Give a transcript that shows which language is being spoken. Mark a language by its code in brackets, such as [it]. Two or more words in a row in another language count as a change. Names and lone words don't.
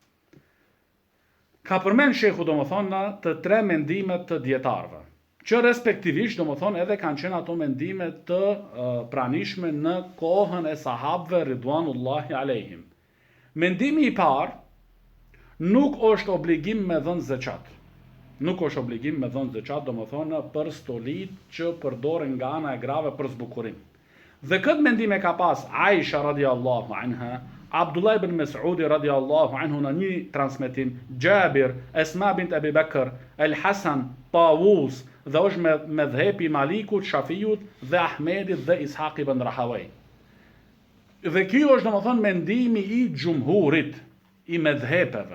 [sq] Ka përmend shehu domethënë të 3 mendimet të dietarëve, që respektivisht domethënë edhe kanë qenë ato mendime të pranishme në kohën e sahabëve [ar] رضوان الله عليهم. [sq] Mendimi i parë nuk është obligim me dhënë zeqat. Nuk është obligim me dhënë zeqat domethënë për stolit që përdoren nga ana e grave për zbukurim. Dhe këtë mendim e ka pas Aisha [ar] رضي الله عنها, [sq] Abdullah ibn Mas'udi [ar] رضي الله عنه [sq] në një transmetim, Jabir, Esma bint Abi Bakr, El Hasan, Tawus, dhe është me dhëpi Malikut, Shafiut dhe Ahmedit dhe Ishaq ibn Rahawaj. Dhe kjo është domethënë mendimi i xhumhurit, i medhhepeve.